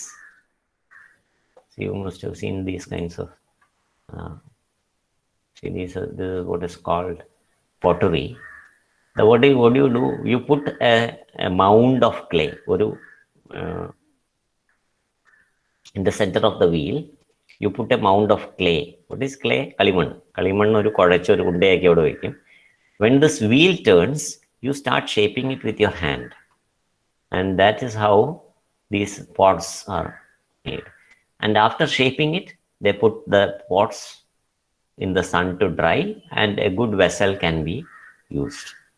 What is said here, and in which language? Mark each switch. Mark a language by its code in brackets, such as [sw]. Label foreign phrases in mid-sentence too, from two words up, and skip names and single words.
[en] So you must have seen these kinds of this is what is called pottery. So what do you do? You put a mound of clay in the center of the wheel. You put a mound of clay. What is clay? [ml] കളിമൺ ഒരു കൊടച്ച് ഒരു ഉണ്ടയാക്കി അവിടെ വെക്കും. [en] When this wheel turns, you start shaping it with your hand. And that is how these pots are made. And after shaping it, they put the pots in the sun to dry, and a good vessel can be used.